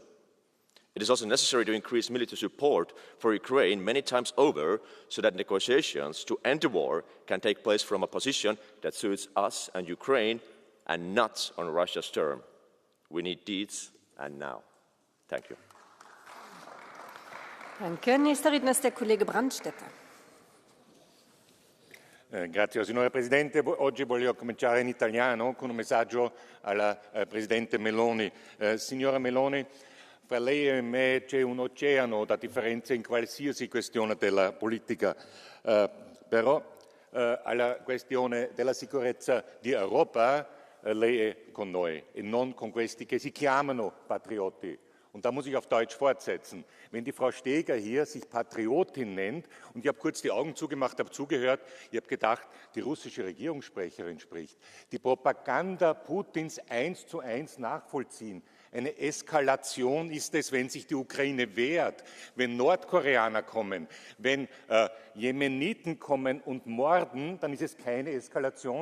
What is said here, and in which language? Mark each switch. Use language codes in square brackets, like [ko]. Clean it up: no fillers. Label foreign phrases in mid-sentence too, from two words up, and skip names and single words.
[en] It is also necessary to increase military support for Ukraine many times over so that negotiations to end the war can take place from a position that suits us and Ukraine and not on Russia's term. We need deeds, and now. Thank you. [de] Danke. Nächster Redner ist der Kollege Brandstätter. [it] Grazie signora Presidente. Oggi voglio cominciare in italiano con un messaggio alla Presidente Meloni. Signora Meloni, fra lei e me c'è un oceano da differenze in qualsiasi questione della politica, però alla questione della sicurezza di Europa lei è con noi e non con questi che si chiamano Patrioti. [de] Und da muss ich auf Deutsch fortsetzen. Wenn die Frau Steger hier sich Patriotin nennt, und ich habe kurz die Augen zugemacht, habe zugehört, ich habe gedacht, die russische Regierungssprecherin spricht, die Propaganda Putins 1:1 nachvollziehen. Eine Eskalation ist es, wenn sich die Ukraine wehrt, wenn Nordkoreaner kommen, wenn Jemeniten kommen und morden, dann ist es keine Eskalation.